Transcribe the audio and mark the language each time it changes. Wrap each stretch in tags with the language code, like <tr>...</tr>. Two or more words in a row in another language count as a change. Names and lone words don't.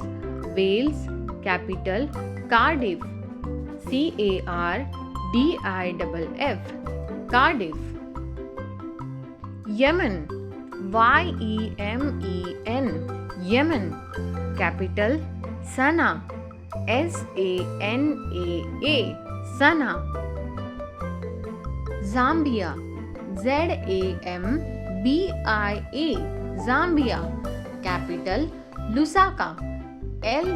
<en>Wales, capital Cardiff. Cardiff. Cardiff. Yemen, Yemen. Yemen, capital Sana'a. Sanaa. Sana'a. Zambia, Zambia. Zambia, capital Lusaka.</en>